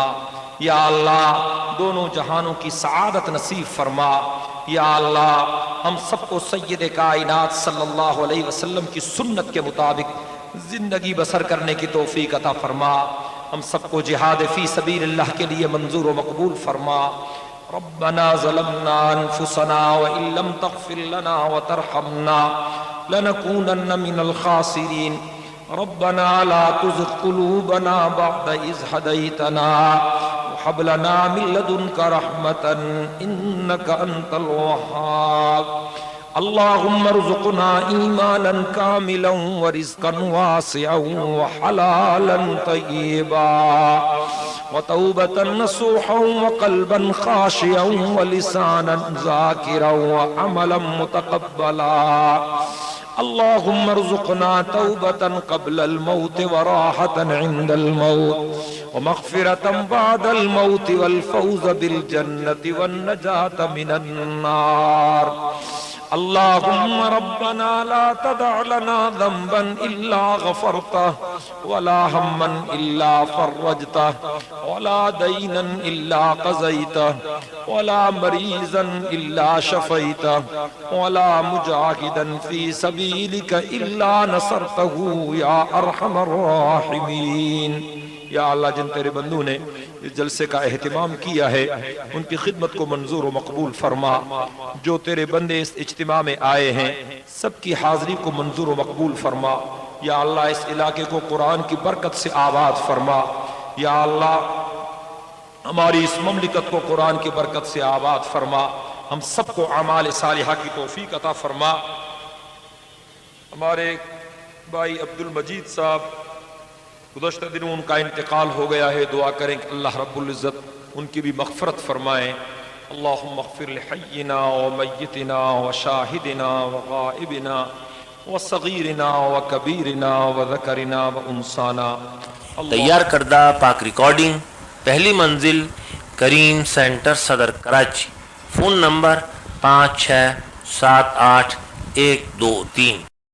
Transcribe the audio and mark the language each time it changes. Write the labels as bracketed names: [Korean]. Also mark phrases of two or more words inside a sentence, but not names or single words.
[Urdu] یا اللہ، دونوں جہانوں کی سعادت نصیب فرما. یا اللہ، ہم سب کو سید کائنات [Arabic] صلى الله عليه وسلم [Urdu] کی سنت کے مطابق زندگی بسر کرنے کی توفیق عطا فرما. ہم سب کو جہاد [Arabic] في سبيل الله [Urdu] کے لیے منظور و مقبول فرما. [Arabic] ربنا ظلمنا أنفسنا وإن لم تغفر لنا وترحمنا لنكونن من الخاسرين. ربنا لا تزغ قلوبنا بعد إذ هديتنا وهب لنا من لدنك رحمة إنك أنت الوهاب. اللهم ارزقنا إيمانا كاملا ورزقا واسعا وحلالا طيبا وتوبة نصوحا وقلبا خاشعا ولسانا ذاكرا وعملا متقبلا. اللهم ارزقنا توبة قبل الموت وراحة عند الموت ومغفرة بعد الموت والفوز بالجنة والنجاة من النار. اللهم ربنا لا تدع لنا ذنبا إلا غفرته ولا هما إلا فرجته ولا دينا إلا قضيته ولا مريضا إلا شفيته ولا مجاهدا في سبيلك إلا نصرته يا أرحم الراحمين۔ [Urdu] یا اللہ جن تیرے بندوں نے اس جلسے کا اہتمام کیا ہے ان کی خدمت کو منظور و مقبول فرما، جو تیرے بندے اس اجتماع میں آئے ہیں سب کی حاضری کو منظور و مقبول فرما۔ یا اللہ اس علاقے کو قرآن کی برکت سے آباد فرما۔ یا اللہ ہماری اس مملکت کو قرآن کی برکت سے آباد فرما۔ ہم سب کو اعمال صالحہ کی توفیق عطا فرما۔ ہمارے بھائی عبد المجید صاحب گزشتہ دنوں ان کا انتقال ہو گیا ہے، دعا کریں کہ اللہ رب العزت ان کی بھی مغفرت فرمائیں۔ [Arabic] اللہم اغفر لحینا ومیتنا وشاہدنا وغائبنا وصغیرنا وکبیرنا وذکرنا وانسانا۔ [Urdu] تیار کردہ پاک ریکارڈنگ، پہلی منزل کریم سینٹر صدر کراچی۔ فون نمبر 5678 123